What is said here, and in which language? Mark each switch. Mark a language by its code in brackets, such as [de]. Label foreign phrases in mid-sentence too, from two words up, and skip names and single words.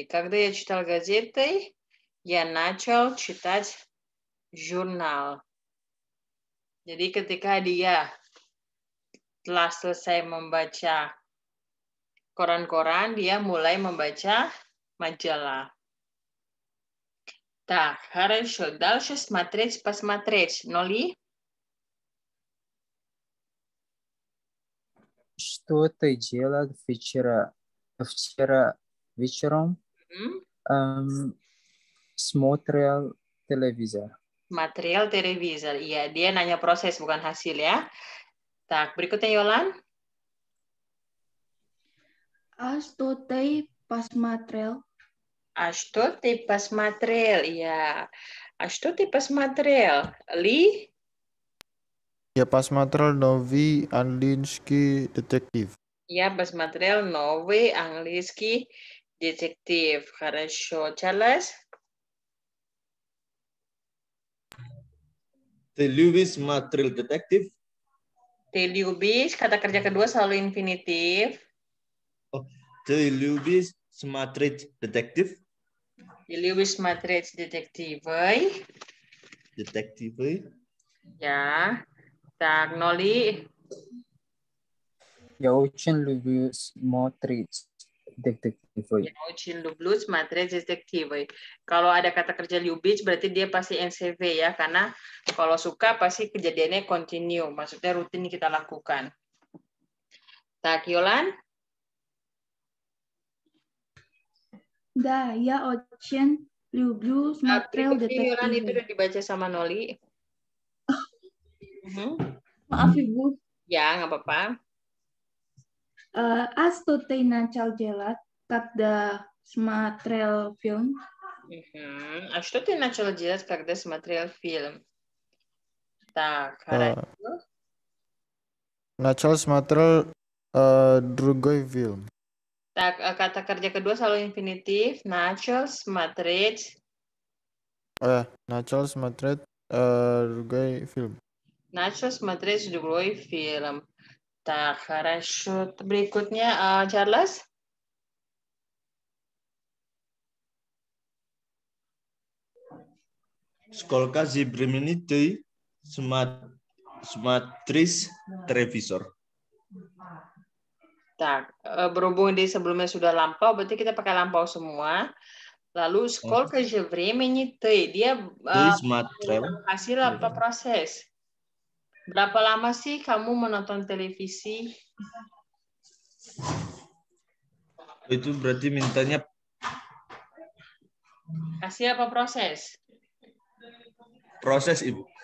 [ru] Когда я читал газеты, я начал читать jurnal. [id] Jadi ketika dia telah selesai membaca koran-koran, dia mulai membaca majalah. [ru] Так, хорошо. Дальше смотреть, посмотреть. Ноли? Что ты делал вчера вечером? Смотрел телевизор. материал телевизор. [id] Iya, dia nanya proses bukan hasil ya. Так, berikutnya Yolan. [ru] А что ты посмотрел? А что ты посмотрел? Iya. А что ты посмотрел? Ли? Я посмотрел новый английский детектив. Я посмотрел новый английский детектив. Хорошо. Charles? Ты любишь смотреть детектив? Ты любишь, [id] kata kerja kedua selalu infinitif. [ru] Ты любишь смотреть детектив? Ты любишь смотреть детективы? Детективы? Ya. Так, Ноли? Я очень люблю смотреть детективы. Ya, очень люблю смотреть детективы. [id] Kalau ada kata kerja любить, berarti dia pasti NCV ya, karena kalau suka pasti kejadiannya continue, maksudnya rutin kita lakukan. [ru] Tak, Yolan? Да, я очень люблю смотреть [id] Yolan itu [ru] детективы. [id] udah dibaca sama Noli. Maaf Ibu. Ya, nggak apa-apa. [ru] А что ты начал делать, когда смотрел фильм? А что ты начал делать, когда смотрел фильм? Так, хорошо. Начал смотреть другой фильм. Так, [id] kata kerja kedua selalu infinitif. [ru] Начал смотреть. Начал смотреть другой фильм. Начал смотреть другой фильм. Так, хорошо. [id] Berikutnya, Charles. [ru] Сколько времени ты смотришь телевизор? [id] Tak, berhubung di sebelumnya sudah lampau, berarti kita pakai lampau semua. Lalu, [ru] сколько времени ты? [id] Dia hasil apa proses? Berapa lama sih kamu menonton televisi? Itu berarti mintanya Hasil apa proses? proses, Ibu.